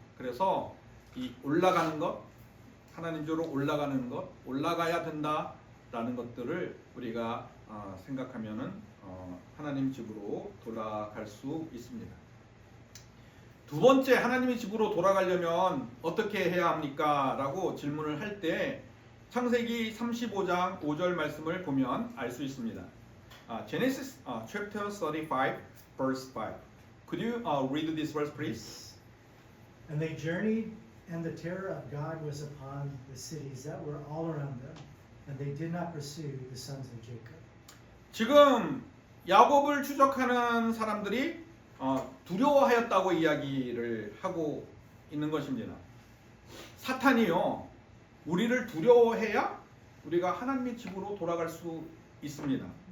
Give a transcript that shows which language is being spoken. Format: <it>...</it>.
<ko>그래서 이 올라가는 것, 하나님 집으로 올라가는 것, 올라가야 된다라는 것들을 우리가 생각하면은 하나님 집으로 돌아갈 수 있습니다. 두 번째, 하나님의 집으로 돌아가려면 어떻게 해야 합니까? 라고 질문을 할 때 창세기 35장 5절 말씀을 보면 알 수 있습니다.</ko> <en>Genesis chapter 35 verse 5. Could you read this verse please? And they journeyed, and the terror of God was upon the cities that were all around them, and they did not pursue the sons of Jacob.</en> <ko>지금 야곱을 추적하는 사람들이 두려워하였다고 이야기를 하고 있는 것입니다. 사탄이요, 우리를 두려워해야 우리가 하나님의 집으로 돌아갈 수 있습니다.</ko>